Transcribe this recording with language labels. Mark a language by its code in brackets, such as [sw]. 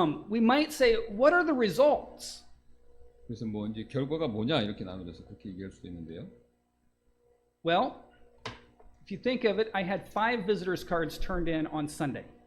[en] We might say, what are the results? [ko] 그래서 뭐 이제 결과가 뭐냐 이렇게 나눠져서 그렇게 얘기할 수도 있는데요. [en] Well, if you think of it, I had 5 visitors cards turned in on Sunday.